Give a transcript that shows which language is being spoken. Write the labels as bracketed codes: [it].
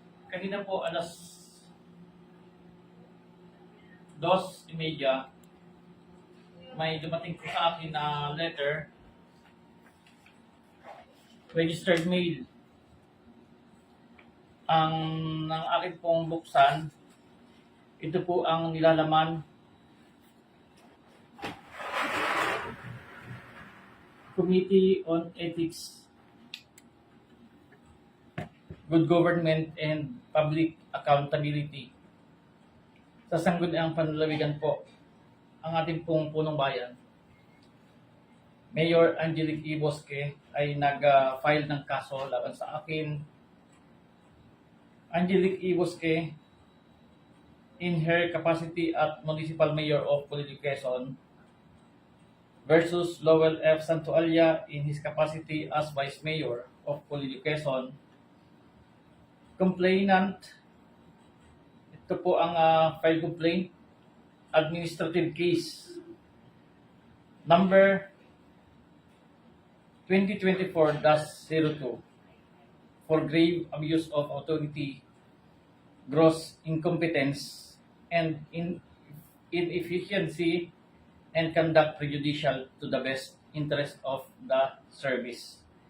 [tl] Kanina po alas 2:30 may dumating po sa akin na letter, registered mail. Ang ng akin pong buksan, ito po ang nilalaman. [en] Committee on Ethics, Good Government and Public Accountability. [tl] Sa Sangguniang Panlalawigan po, ang ating pong punong bayan, Mayor Angelique E. Bosque ay nag-file ng kaso laban sa akin. [en] Angelique E. Bosque, in her capacity as Municipal Mayor of Polillo, Quezon, versus Lowell F. Santualia in his capacity as Vice Mayor of Polillo, Quezon. Complainant, [tl] ito po ang [en] file complaint, administrative case number 2024-02 for grave abuse of authority, gross incompetence, and inefficiency and conduct prejudicial to the best interest of the service.